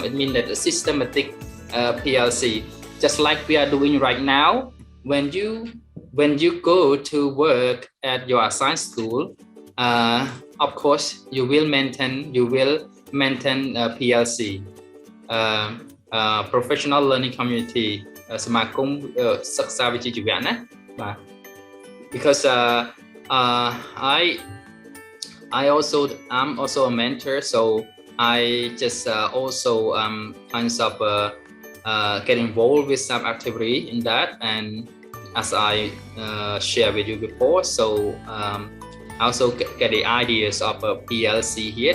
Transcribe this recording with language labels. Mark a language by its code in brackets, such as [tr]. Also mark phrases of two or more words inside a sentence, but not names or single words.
[en] It means that a systematic PLC, just like we are doing right now. When you go to work at your assigned school, of course you will maintain PLC, Professional Learning Community, [km] សមាគមសិក្សាវិជ្ជាជីវៈណាបាទ because [en] I'm also a mentor, so I just also kind of get involved with some activity in that, and as I shared with you before, so I also get the ideas of a PLC here.